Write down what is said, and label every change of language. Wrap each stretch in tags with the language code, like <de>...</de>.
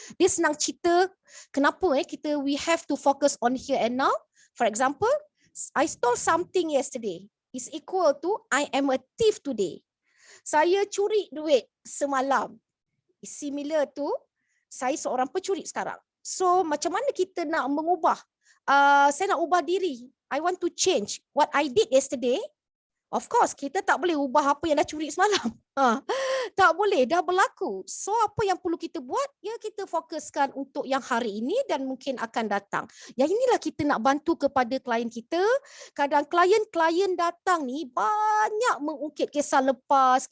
<ms>Dia senang cerita kenapa</ms> <en>we have to focus on here and now. For example, I stole something yesterday is equal to I am a thief today.</en> <ms>Saya curi duit semalam.</ms> <en>Similar to</en> <ms>saya seorang pencuri sekarang. So macam mana kita nak mengubah? Saya nak ubah diri.</ms> <en>I want to change what I did yesterday. Of course,</en> <ms>kita tak boleh ubah apa yang dah curi semalam. Tak boleh, dah berlaku. So apa yang perlu kita buat? Ya kita fokuskan untuk yang hari ini dan mungkin akan datang. Yang inilah kita nak bantu kepada klien kita. Kadang klien-klien datang ni banyak mengungkit kisah lepas.</ms>